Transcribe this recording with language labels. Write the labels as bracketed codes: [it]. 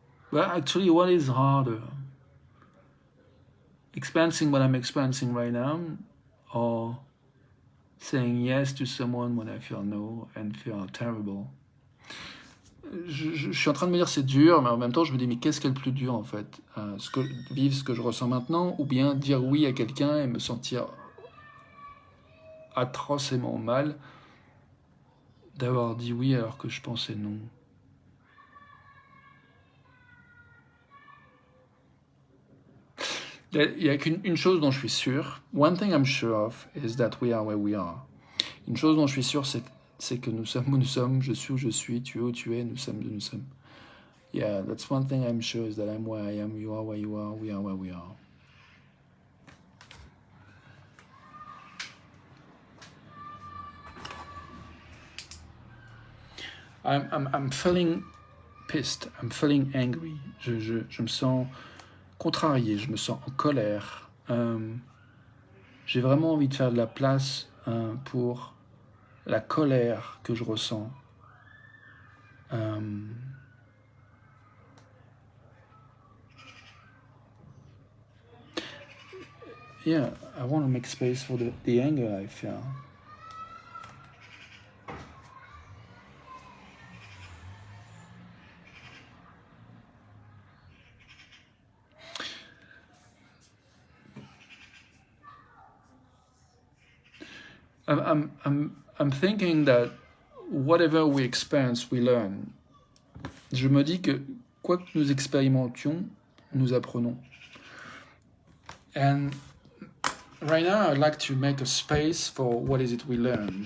[en] Well, actually, what is harder? Experiencing what I'm experiencing right now, or saying yes to someone when I feel no and feel terrible? [fr] Je suis en train de me dire c'est dur, mais en même temps je me dis mais qu'est-ce qui est le plus dur en fait, vivre ce que je ressens maintenant, ou bien dire oui à quelqu'un et me sentir atrocement mal d'avoir dit oui alors que je pensais non. Il n'y a qu'une chose dont je suis sûr. [en] One thing I'm sure of is that we are where we are. [fr] Une chose dont je suis sûr, c'est c'est que nous sommes où nous sommes, je suis où je suis, tu es où tu es, nous sommes où nous sommes. [en] Yeah, that's one thing I'm sure is that I'm where I am, you are where you are, we are where we are. I'm feeling pissed, I'm feeling angry. [fr] Je me sens contrarié, je me sens en colère. J'ai vraiment envie de faire de la place pour la colère que je ressens. [en] Yeah, I want to make space for the anger I feel. I'm thinking that whatever we experience, we learn. [fr] Je me dis que quoi que nous expérimentions, nous apprenons. [en] And right now, I'd like to make a space for what is it we learn.